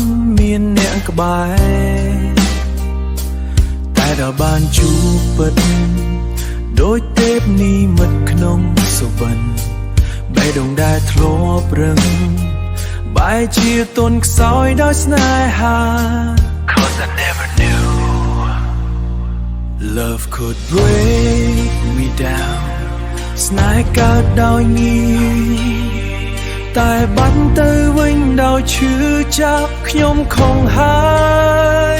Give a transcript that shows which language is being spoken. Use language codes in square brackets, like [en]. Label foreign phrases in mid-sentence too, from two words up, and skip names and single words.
[km] ណ៍មានអ្នកក្បែរតែដល់បានជួបពិតដូចទេ ពនិមិត្តក្នុងសុបិនបេះដូងដែលធ្លាប់រឹងបែរជាទន់ខ្សោយដោយស្នេហា [en] 'Cause I never knew love could break me down [km] ស្នេហ៍កើតដោយងាយតែបាត់ទៅវិញដោយឈឺចាប់ខ្ញុំខំហើយ